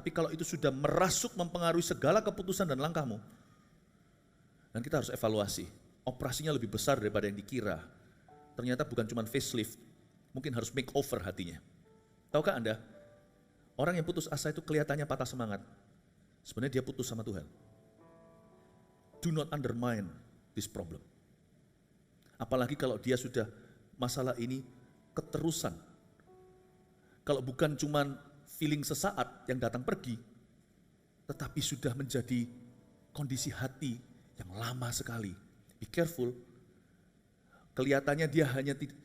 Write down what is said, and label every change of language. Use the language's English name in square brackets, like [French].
[Indonesian] Tapi kalau itu sudah merasuk mempengaruhi segala keputusan dan langkahmu, dan kita harus evaluasi. Operasinya lebih besar daripada yang dikira. Ternyata bukan cuma facelift, mungkin harus makeover hatinya. Tahukah Anda, orang yang putus asa itu kelihatannya patah semangat. Sebenarnya dia putus sama Tuhan. [English] Do not undermine this problem. [Indonesian] Apalagi kalau dia sudah masalah ini keterusan. Kalau bukan cuma feeling sesaat yang datang pergi, tetapi sudah menjadi kondisi hati yang lama sekali. [English] Be careful. [Indonesian] Kelihatannya dia hanya